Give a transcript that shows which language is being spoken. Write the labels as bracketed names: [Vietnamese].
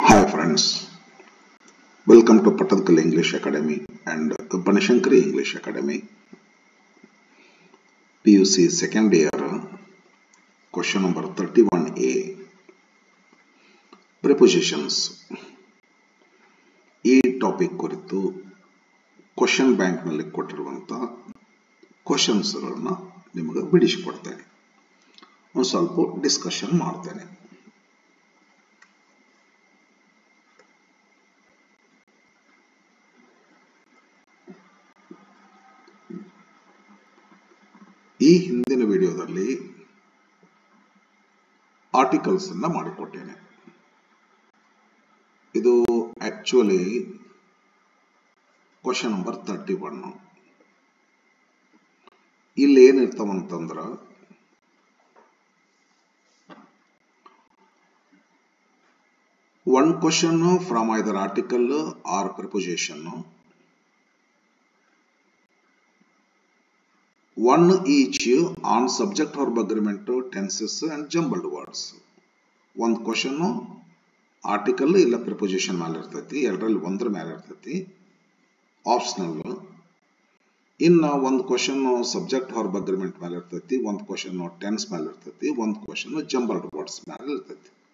[English] friends, welcome to Pattankal English Academy and Banashankari English Academy. PUC second year, question number 31A. Prepositions. [Kannada] ಈ topic ಕುರಿತು question bank ನಲ್ಲಿ ಕೊಟ್ಟಿರುವಂತಹ questions ಗಳನ್ನ ನಿಮಗೆ ಬಿಡಿಸಿಕೊಡ್ತೇನೆ. ಒಂದು ಸ್ವಲ್ಪ ಡಿಸ್ಕಷನ್ ಮಾಡ್ತೇನೆ. ಈ ಹಿಂದಿನ ವಿಡಿಯೋದಲ್ಲಿ ಆರ್ಟಿಕಲ್ಸ್ ಅನ್ನ ಮಾಡಿಕೊಟ್ಟೇನೆ. ಇದು ಆಕ್ಚುಲಿ ಕ್ವಶನ್ ನಂಬರ್ 31. ಇಲ್ಲಿ ಏನಿರ್ತಾವಂತಂದ್ರ [English] one question from either article or preposition, one each on subject verb agreement, tenses and jumbled words. [Kannada] one question article ಇಲ್ಲ preposition ಮೇಲೆ ಇರ್ತೈತಿ, ಎರಡರಲ್ಲಿ ಒಂದರ ಮೇಲೆ ಇರ್ತೈತಿ, ಆಪ್ಷನಲ್. ಇನ್ನು ಒಂದು ಕ್ವಶನ್ ಸಬ್ಜೆಕ್ಟ್ ವರ್ಬ್ ಅಗ್ರಿಮೆಂಟ್ ಮೇಲೆ ಇರ್ತೈತಿ, ಒಂದು ಕ್ವಶನ್ ಟೆನ್ಸ್ ಮೇಲೆ ಇರ್ತೈತಿ, ಒಂದು ಕ್ವಶನ್ ಜಂಬಲ್ಡ್ ವರ್ಡ್ಸ್ ಮೇಲೆ ಇರ್ತೈತಿ.